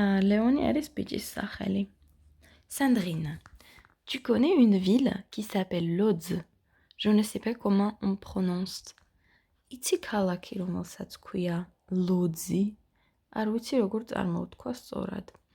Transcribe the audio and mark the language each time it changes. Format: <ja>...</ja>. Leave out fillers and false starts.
<ka>Léonie არის ბიჭის სახელი.</ka> <fr>Sandrine. Tu connais une ville qui s'appelle Lodz? Je ne sais pas comment on prononce.</fr> <ka>Იცი ქალაქი, რომელსაც ქვია ლოძი? არ ვიცი როგორ წარმოვთქვა სწორად.</ka>